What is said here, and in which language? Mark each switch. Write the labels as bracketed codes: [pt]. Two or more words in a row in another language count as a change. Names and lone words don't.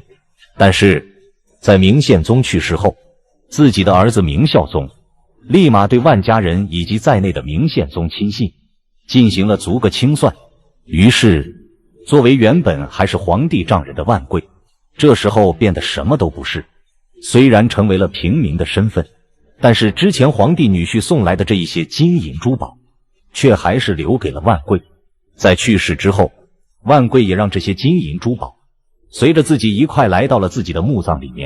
[zh] 但是在明宪宗去世後，自己的兒子明孝宗立馬對萬家人以及在內的明宪宗親信進行了逐個清算。於是作為原本還是皇帝丈人的萬貴，這時候變得什麼都不是。雖然成為了平民的身份，但是之前皇帝女婿送來的這一些金銀珠寶卻還是留給了萬貴。在去世之後，萬貴也讓這些金银珠寶隨着自己一塊來到了自己的墓葬裡面。